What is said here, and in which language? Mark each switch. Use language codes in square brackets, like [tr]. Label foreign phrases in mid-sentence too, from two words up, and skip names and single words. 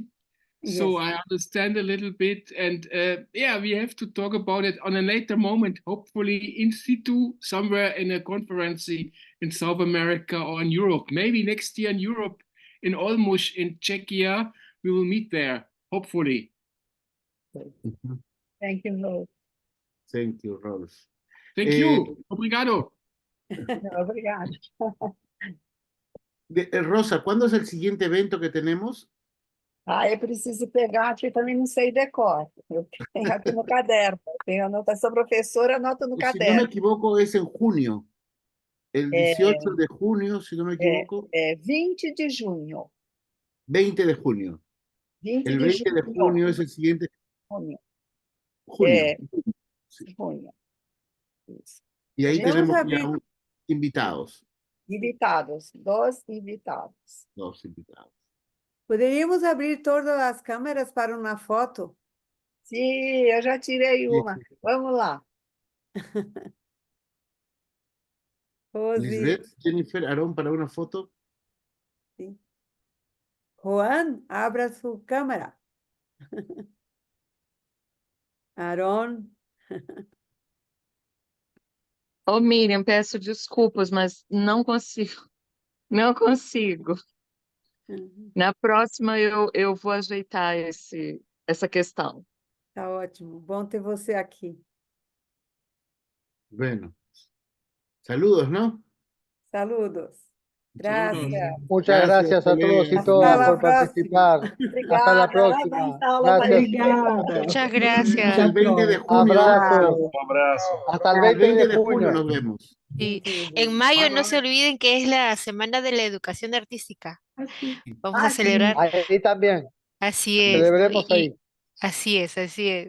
[en] So I understand a little bit. And yeah, we have to talk about it on a later moment, hopefully in situ, somewhere in a conference in South America or in Europe. Maybe next year in Europe, in Olmos, in Czechia, we will meet there. hopefully. Ujú. Thank you, Rose. Thank you, Rose. Thank you. [pt] Obrigado. Obrigada. [es] Rosa, ¿cuándo es el siguiente evento que tenemos? [pt] Ah, eu preciso pegar aqui, também não sei decor. Eu tenho aqui no caderno. Eu tenho anotação, professora, anoto no [es] Si no me [pt] caderno. [es] equivoco, es en junio. El 18 de junio, si no me equivoco. [pt] 20 de junho. [es] 20 de junio. 20 El de 20 de [pt] junho. [es] junio es el siguiente. [pt] Junho. [es] Junio. Sí. [pt] Junho. Isso. [es] Y ahí [pt] Gente, [es] tenemos Vamos a ya abrir. invitados. Invitados, 2 invitados. 2 invitados. [pt] Poderíamos abrir todas as câmeras para uma foto? Sim, eu já tirei uma. Vamos lá. Rose, [es] Lisbeth, Jennifer, Aarón, para una foto. [pt] sim. Juan, abra sua câmera. Aaron, Ô, Miriam, peço desculpas, mas não consigo. Não consigo. Na próxima eu vou ajeitar essa questão. tá ótimo. Bom ter você aqui. [es] Bueno. Saludos, ¿no? Saludos. Gracias. Muchas gracias a todos y colegas. todas Hasta la por participar. Hasta la [pt] Obrigada. [es] próxima. [pt] Parabéns, [es] Gracias. [pt] Obrigada. [es] Muchas Hasta gracias. el 20 de junio. Abrazo. [pt] Um abraço. [es] Hasta el El 20 20 de de junio junio. nos vemos. Y Sí, en mayo no se olviden que es la Semana de la Educación Artística. Vamos a celebrar. Ahí también. Así es. Celebremos ahí. Así es, así es.